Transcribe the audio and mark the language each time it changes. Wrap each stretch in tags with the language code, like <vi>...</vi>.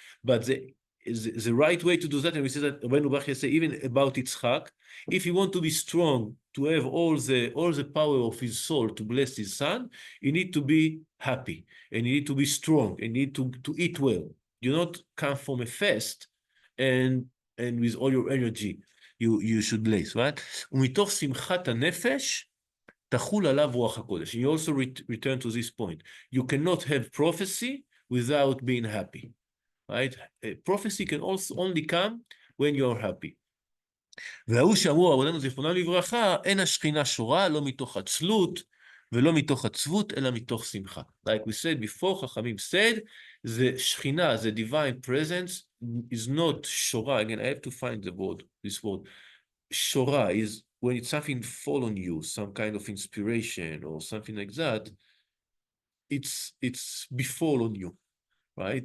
<en>But the right way to do that, and we say that Rabbeinu Bachya say even about Yitzchak, if you want to be strong, to have all the power of his soul to bless his son, you need to be happy, and you need to be strong, and you need to eat well. You not come from a fast, and with all your energy, you should bless, right?</en> <he>ומתוך שמחת הנפש, תחול עליו רוח הקודש.</he> <en>You also return to this point. You cannot have prophecy without being happy. Right? Prophecy can also only come when you are happy.</en> <he>וההוא שאמרו רבותינו זיכרונם לברכה, אין השכינה שורה, לא מתוך עצלות ולא מתוך עצבות, אלא מתוך שמחה.</he> <en>Like we said before, חכמים said, the שכינה, the divine presence, is not שורה. Again, I have to find the word, this word. שורה is when it's something fall on you, some kind of inspiration or something like that, it's befall on you. Right?</en>